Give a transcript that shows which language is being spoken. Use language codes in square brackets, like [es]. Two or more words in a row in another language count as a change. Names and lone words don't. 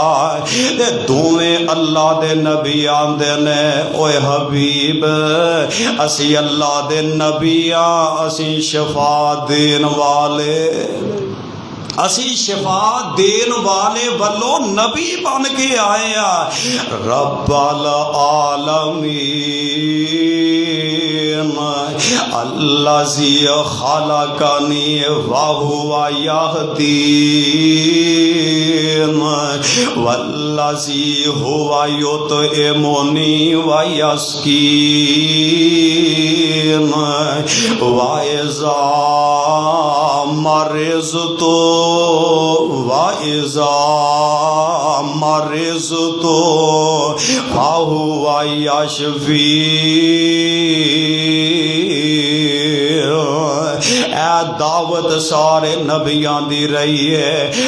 [pa] تے دوویں اللہ دے نبی آندے نے، اوئے حبیب اسی اللہ دے نبی آں، اسی شفا دین والے، اسی شفا دین والے والوں نبی بن کے آئے آں. [ar] رب العالمين الذي خلقني وهو يهدين والذي هو يطعمني ويسقين وإذا مرضت تو وإذا مرضت تو فهو يشفين. [pa] دعوت سارے نبیاں دی رہی ہے.